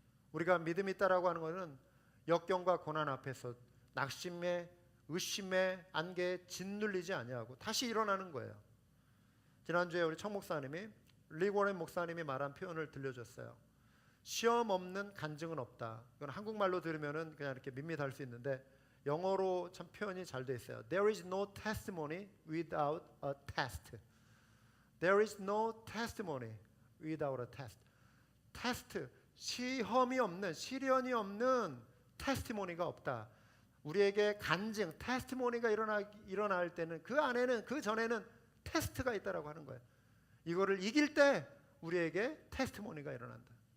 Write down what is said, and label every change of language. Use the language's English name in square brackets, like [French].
[Korean] 우리가 믿음이 있다라고 하는 것은 역경과 고난 앞에서 낙심의 의심의 안개에 짓눌리지 아니하고 다시 일어나는 거예요. 지난주에 우리 청 목사님이 리고렌 목사님이 말한 표현을 들려줬어요. 시험 없는 간증은 없다. 이건 한국말로 들으면은 그냥 이렇게 밋밋할 수 있는데 영어로 참 표현이 잘 돼 있어요. [English] There is no testimony without a test. There is no testimony without a test. [Korean] 테스트, 시험이 없는, 시련이 없는 테스티모니가 없다. 우리에게 간증, 테스티모니가 일어날 때는 그 안에는, 그 전에는 테스트가 있다라고 하는 거예요. 이거를 이길 때 우리에게 테스티모니가 일어난다.